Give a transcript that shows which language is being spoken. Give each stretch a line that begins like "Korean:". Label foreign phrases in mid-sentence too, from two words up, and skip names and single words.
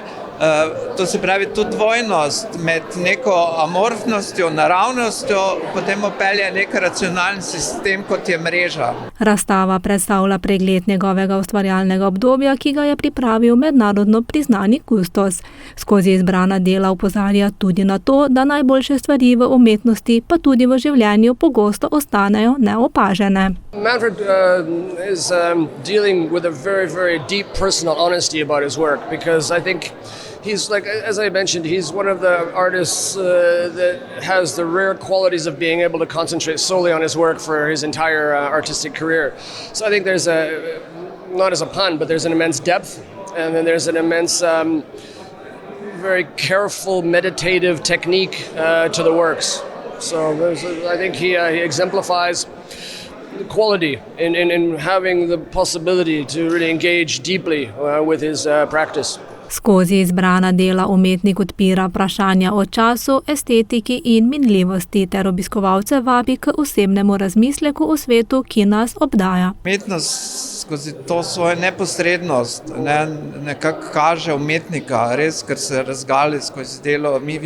Slovenian: To se pravi tudi dvojnost med neko amorfnostjo, naravnostjo, potem upelje nek racionalni sistem, kot je mreža. Razstava predstavlja pregled njegovega ustvarjalnega obdobja, ki ga je pripravil mednarodno priznani kustos. Skozi izbrana dela opozarja tudi na to, da najboljše stvari v umetnosti, pa tudi v življenju pogosto ostanejo neopažene.
English: Manfred is dealing with a very, very deep personal honesty about his work, because I think he's, like, as I mentioned, he's one of the artists that has the rare qualities of being able to concentrate solely on his work for his entire artistic career. So I think there's not as a pun, but there's an immense depth, and then there's an immense, very careful, meditative technique to the works. So I think he exemplifies quality in having the possibility to really engage deeply with his practice.
Slovenian: Skozi izbrana dela umetnik odpira vprašanja o času, estetiki in minljivosti ter obiskovalce vabi k osebnemu razmisleku o svetu, ki nas obdaja. Umetnost skozi to svojo neposrednost nekako kaže umetnika, res, ker se razgali skozi delo, mi